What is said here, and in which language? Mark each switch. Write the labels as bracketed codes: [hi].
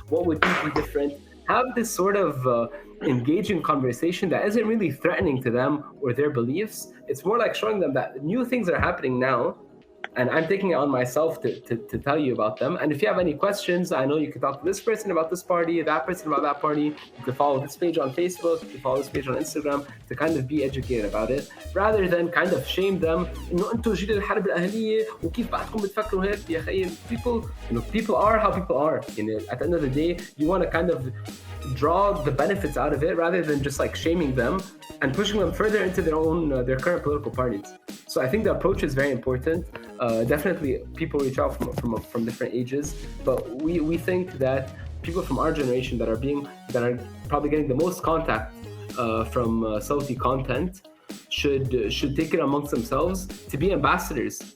[en] What would you be different? Have this sort of engaging conversation that isn't really threatening to them or their beliefs. It's more like showing them that new things are happening now, And I'm taking it on myself to tell you about them. And if you have any questions, I know you can talk to this person about this party, that person about that party. You can follow this page on Facebook, you can follow this page on Instagram to kind of be educated about it, rather than kind of shame them. [ar] إنه أنتوا جيل الحرب الأهلية وكيف بعدكم بتفكروا هيك يا أخي. [en] People are how people are. At the end of the day, you want to kind of draw the benefits out of it rather than just like shaming them and pushing them further into their current political parties. So I think the approach is very important. Definitely people reach out from different ages, but we think that people from our generation that are probably getting the most contact from Sawti content should take it amongst themselves to be ambassadors.